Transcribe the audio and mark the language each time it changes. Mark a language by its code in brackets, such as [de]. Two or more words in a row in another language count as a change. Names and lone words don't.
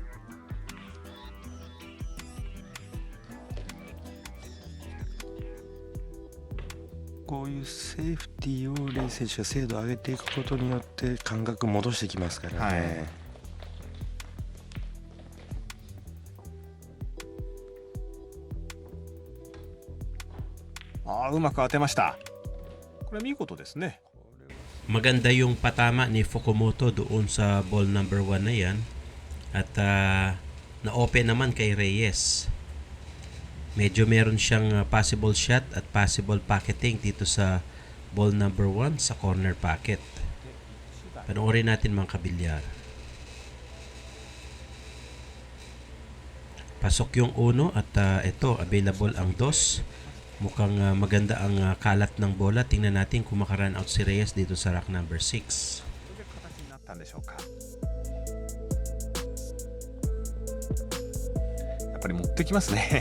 [ja] こういうセーフティーをレイ選手が精度を上げていくことによって感覚戻してきますからね。うまく当てました。これ見事ですね。 [tl] Maganda yung patama ni Fukumoto doon sa [en] ball number 1 [tl] na yan. At na-open naman kay Reyes. Medyo meron siyang [en] possible shot [tl] at [en] possible pocketing [tl] dito sa [en] ball number 1 [tl] sa [en] corner pocket. [tl] Panoorin natin mga kabilyar. Pasok yung 1 at ito available ang 2. Mukhang maganda ang kalat ng bola. Tingnan natin kung makaran out si Reyes dito sa [en] rack number 6. [ja] Yaっぱり持ってきますね。